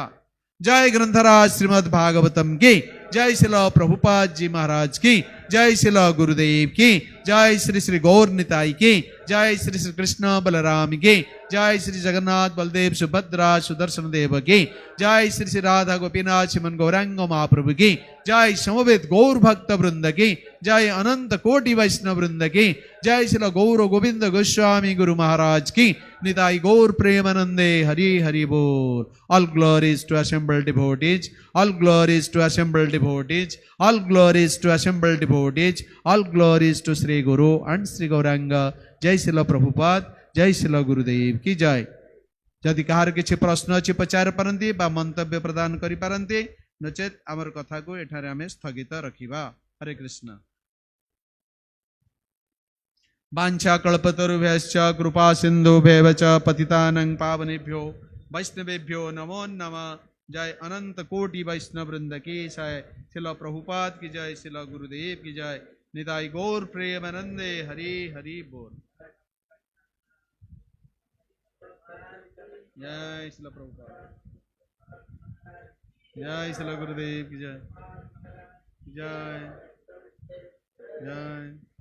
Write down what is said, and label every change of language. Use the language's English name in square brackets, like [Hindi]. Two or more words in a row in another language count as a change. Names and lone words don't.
[Hindi] जय ग्रंथराज श्रीमद् भागवतम की जय शिल प्रभुपाद जी महाराज की जय शिल गुरुदेव की जय श्री श्री गौर निताई की जय श्री श्री कृष्ण बलराम की जय श्री जगन्नाथ बलदेव सुभद्रा सुदर्शन देव की जय श्री श्री राधा गोपीनाथ श्रीमन गौरांग महाप्रभु की जय समवेत गौर भक्त वृंद की जय अनंत कोटि वैष्णव वृंद की जय श्री गौर गोविंद गोस्वामी गुरु महाराज की [Bangla] निताई गौर प्रेमानंदे हरि हरि बोल। [English] All glories to assembled devotees, all glories to assembled devotees, all glories to assembled devotees, all glories to Sri Guru and Sri Gauranga. [Hindi] जय शिल प्रभुपाद जय शिल गुरुदेव की जय। [Odia] ଯଦି କାହାର କିଛି ପ୍ରଶ୍ନ ଅଛି ପଚାର ପାରନ୍ତି ବା ମନ୍ତବ୍ୟ ପ୍ରଦାନ କରି ପାରନ୍ତି ନଚେତ ଆମର କଥା କୁ ଏଠାରେ ଆମେ ସ୍ଥଗିତ ରଖିବା। हरे कृष्ण। [Sanskrit] वाञ्छा कल्पतरुभ्यश्च कृपा सिन्धुभ्येव च पतितानां पावनेभ्यो वैष्णवेभ्यो नमो नमः। [Hindi] जय अनंत कोटि वैष्णव वृंद की जय। शिल प्रभुपाद की जय। शिल गुरुदेव की जय। [Bangla] निताई गौर प्रेमानंदे हरि हरि बोल। [Hindi] जय शिल प्रभुपाद जय। शिल गुरुदेव की जय जय जय।